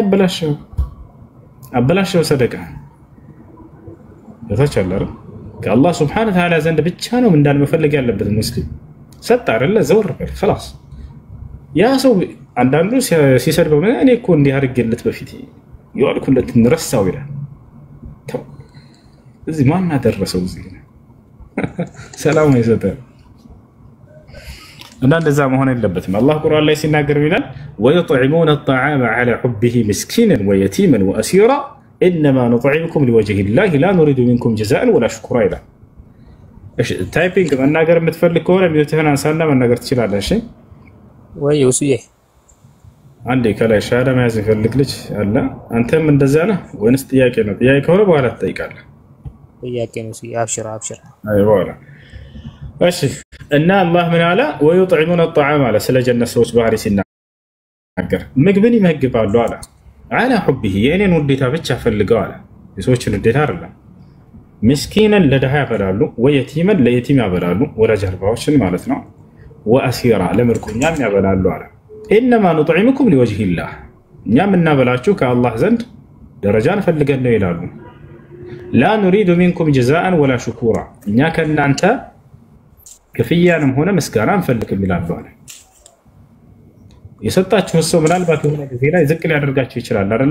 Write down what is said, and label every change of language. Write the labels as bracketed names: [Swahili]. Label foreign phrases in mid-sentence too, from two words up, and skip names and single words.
[Amharic] አበላሽው ሰደቃ ተቻላረ ከአላህ [Arabic] سبحانه وتعالى [Amharic] ዘንድ ብቻ ነው እንዳል መፈለግ ያለበት ሙስሊም። ሰጣ አይደለ ዘወር በል خلاص። ያ ሰው አንዳንዱ ሲሰድበው እኔ እኮ እንዲህ አድርጌለት በፊት ይወልኩለት እንረሳው ይላል። እዚህ ማን አደረሰው? እዚህ ሰላም ይሰጣል። እና እንደዛ መሆን የለበትም። አላህ ቁርአን ላይ ሲናገር ይላል [Arabic] ويطعمون الطعام على حبه مسكينا ويتيما واسيرا انما نطعمكم لوجه الله لا نريد منكم جزاء ولا شكورا [Amharic] ይላል። እሺ ታይፒንግ መናገር የምትፈልግ ከሆነ ቢዩቲህን አንሳና መናገር ትችላለህ። እሺ ወይ ኡስዬ አንዴ ከላይ ሻዳ መያዝ ይፈልግ ልጅ አለ። አንተም እንደዛ ነህ ወይስ ጥያቄ ነው? ጥያቄ ከሆነ በኋላ ትጠይቃለህ። ጥያቄ ነው። እሺ አብሽር አይዋ እሺ እና አላህ ምን አለ? [Arabic] ويطعمون الطعام [Amharic] አለ። ስለ ጀነት ሰዎች ባህሪ ሲናገር ምግብን ይመግባሉ አለ። [Arabic] على حبه [Amharic] የኔን ውዴታ ብቻ ፈልገው አለ። የሰዎችን ውዴታ አይደለም። ምስኪንን ለድሃ ያበላሉ፣ ወየቲመን ለየቲም ያበላሉ፣ ወላጅ አልባዎችን ማለት ነው። ወአሲራ ለምርኮኛም ያበላሉ አለ። [Arabic] إنما نطعمكم لوجه الله [Amharic] እኛም እናበላችሁ ከአላህ ዘንድ ደረጃን ፈልገን ነው ይላሉ። [Arabic] لا نريد منكم جزاء ولا شكورا [Amharic] እኛ ከእናንተ ክፍያንም ሆነ ምስጋና አንፈልግም ይላሉ አለ። የሰጣችሁ ሰው ምናልባት የሆነ ጊዜ ላይ ዝቅ ሊያደርጋችሁ ይችላል አይደለ?